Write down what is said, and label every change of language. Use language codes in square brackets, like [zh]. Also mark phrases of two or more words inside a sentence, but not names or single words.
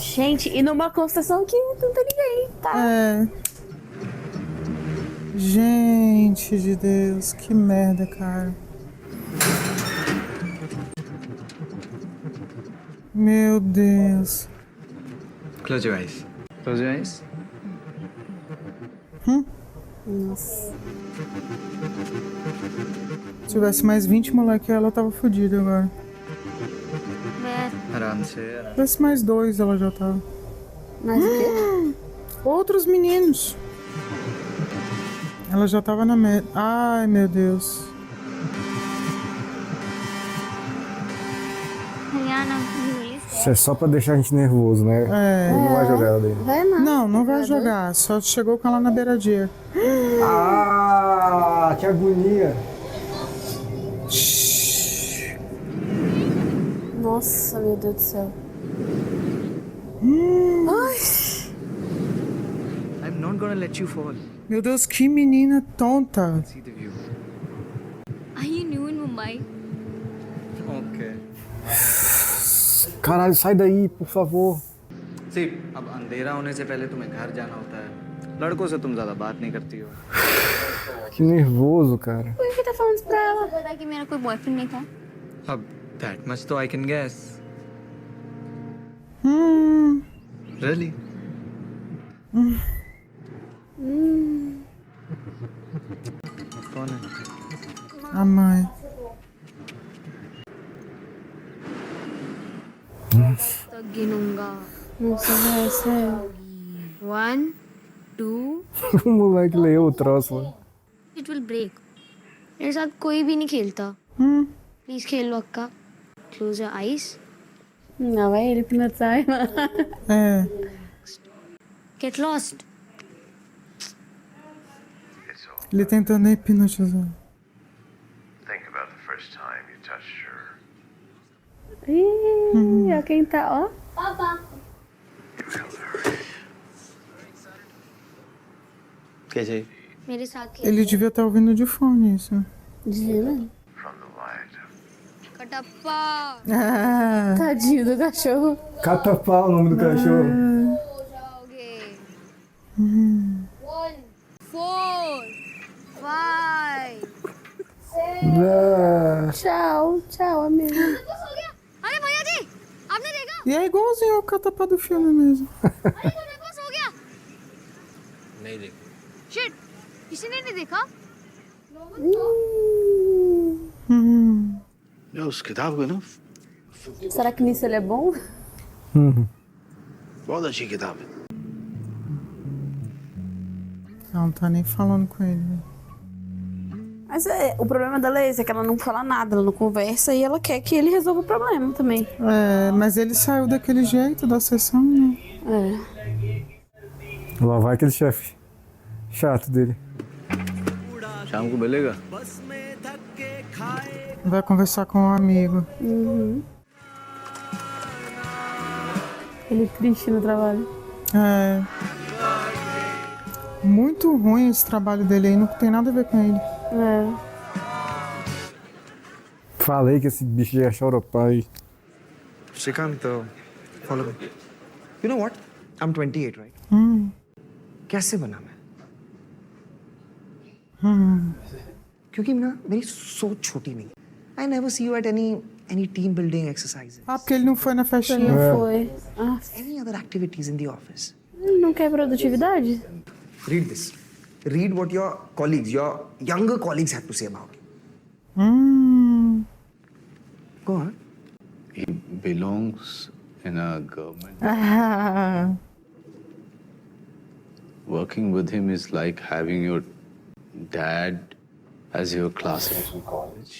[pt] Gente, e numa construção que não tem ninguém, tá? É. Gente de Deus, que merda, cara. Meu Deus. [en] Close your eyes. Close your eyes. [pt] Nossa. Se tivesse mais 20 moleque, ela tava fodida agora. [hi] आराम से [pt] Se tivesse mais 2, ela já tava. Mas o quê? Outros meninos. Ela já tava na merda. Ai, meu Deus. Isso é só pra deixar a gente nervoso, né? É. Ele não vai jogar ela dele. Vai não. Não, não vai jogar. Só chegou com ela na beiradinha. Ah, que agonia. Nossa, meu Deus do céu. [en] I'm not gonna let you fall. [pt] Meu Deus, que menina tonta. [en] See the view. Are you new in Mumbai? Okay. [pt] Caralho, sai daí, por favor. [hi] See, अब अंधेरा होने से पहले तुम्हें घर जाना होता है. लड़कों से तुम ज्यादा बात नहीं करती हो. [pt] Que nervoso, cara. Por que tá falando isso pra ela? [hi] पता कि मेरा कोई बॉयफ्रेंड नहीं था [en] अब that much तो I can guess. Really? [hi] कौन है? [pt] A mãe. [hi] तो गिनूंगा [pt] Nossa, velho, sério. 1 2 O moleque leu o troço, mano. [en] it will break [hi] मेरे साथ कोई भी नहीं खेलता प्लीज खेल लो अक्का [en] close your eyes [pt] Não, vai ele hipnotizar. É. [en] get lost [pt] Ele tentando hipnotizar. [en] Think about the first time you touched her. [pt] Ih, ó quem tá, ó. [hi] पापा कैसे मेरे साथ खेल [pt] Ele devia estar ouvindo de fone isso. Gina. [en] From the light. [hi] कटप्पा [pt] Ah, Tadinho do cachorro. Catapau, o nome do cachorro. [hi] हो जाओगे 1 4 5 [pt] Ah, Tchau, tchau, amigo. [hi] हो गया अरे भैया जी आपने देखा [pt] e é igualzinho ao catapá do filme mesmo. [hi] अरे हो गया नहीं देख. शिट किसी ने नहीं देखा या उस किताब को ना [pt] Será que nisso ele é bom? [hi] बहुत अच्छी किताब है. [pt] Ela não tá nem falando com ele. Né? Mas o problema dela é esse, é que ela não fala nada, ela não conversa e ela quer que ele resolva o problema também. É, mas ele saiu daquele jeito da sessão, né? Lá vai aquele chefe chato dele. [hi] शाम को मिलेगा. [pt] Vai conversar com um amigo. Ele é triste no trabalho. É. Muito ruim esse trabalho dele aí, não tem nada a ver com ele. Falei que esse bicho ia choropar aí. [en] Srikant follow me. You know what I am 28 right. [hi] कैसे बना मैं? क्योंकि ना मेरी सोच छोटी नहीं. [en] I never see you at any team building exercises. [pt] Ah, porque ele não foi na festinha. Não foi. Ah, [en] Any other activities in the office. [pt] ele não quer produtividade? [en] Read this. Read what your colleagues, your younger colleagues have to say about you. Go on. He belongs in a government. Working with him is like having your dad as your classmate in college.